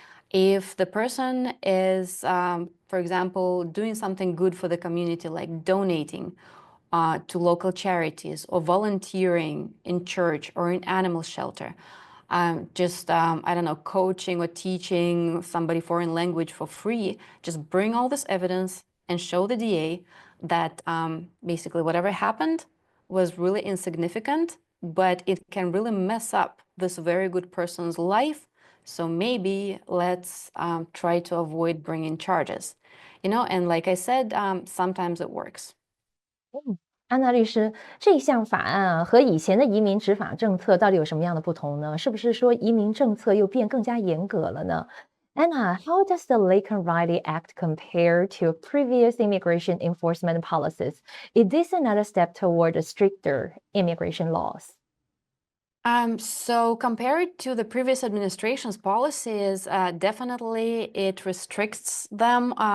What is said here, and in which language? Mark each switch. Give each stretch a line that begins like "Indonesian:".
English: If the person is, for example, doing something good for the community, like donating to local charities or volunteering in church or in animal shelter, I don't know, coaching or teaching somebody foreign language for free, just bring all this evidence and show the DA that basically whatever happened was really insignificant, but it can really mess up this very good person's life. So maybe let's try to avoid bringing charges. You know, and like I said, sometimes it works.
Chinese: 安娜律师，这项法案啊和以前的移民执法政策到底有什么样的不同呢？是不是说移民政策又变更加严格了呢？
English: Anna, how does the Laken Riley Act compare to previous immigration enforcement policies? Is this another step toward stricter immigration laws? So compared to the previous administration's policies, definitely it restricts them.